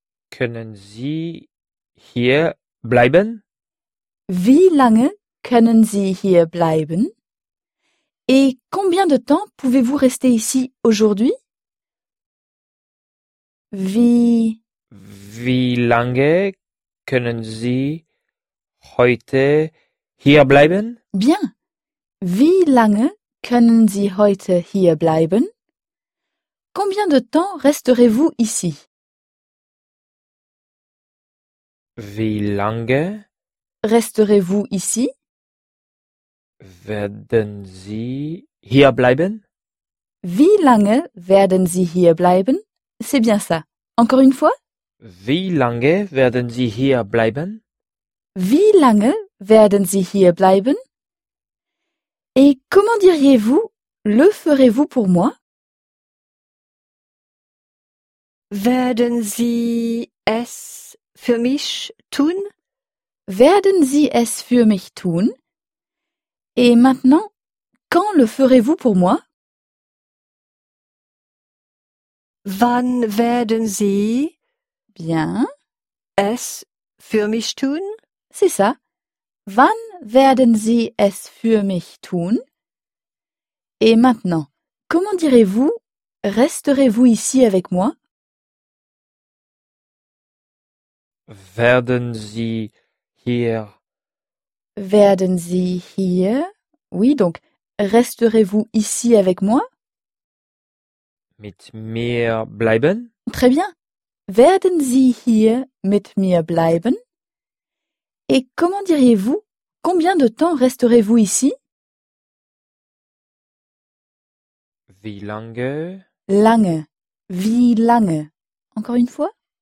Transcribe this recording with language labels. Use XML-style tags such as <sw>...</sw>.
<de>Können Sie hier bleiben? Wie lange können Sie hier bleiben?</de> <fr>Et combien de temps pouvez-vous rester ici aujourd'hui?</fr> <de>Wie. Wie lange? Können Sie heute hier bleiben?</de> <fr>Bien.</fr> <de>Wie lange können Sie heute hier bleiben?</de> <fr>Combien de temps resterez-vous ici?</fr> <de>Wie lange</de> <fr>resterez-vous ici?</fr> <de>Werden Sie hier bleiben? Wie lange werden Sie hier bleiben?</de> <fr>C'est bien ça. Encore une fois?</fr> <de>Wie lange werden Sie hier bleiben? Wie lange werden Sie hier bleiben?</de> <fr>Et comment diriez-vous, le ferez-vous pour moi?</fr> <de>Werden Sie es für mich tun? Werden Sie es für mich tun?</de> <fr>Et maintenant, quand le ferez-vous pour moi?</fr> <de>Wann werden Sie</de> <fr>bien.</fr> <de>Es für mich tun?</de> <fr>C'est ça.</fr> <de>Wann werden Sie es für mich tun?</de> <fr>Et maintenant, comment direz-vous, resterez-vous ici avec moi?</fr> <de>Werden Sie hier? Werden Sie hier?</de> <fr>Oui, donc, resterez-vous ici avec moi?</fr> <de>Mit mir bleiben?</de> <fr>Très bien.</fr> <de>Werden Sie hier mit mir bleiben?</de> <fr>Et comment diriez-vous, combien de temps resterez-vous ici?</fr> <de>Wie lange? Lange. Wie lange.</de> <fr>Encore une fois?</fr>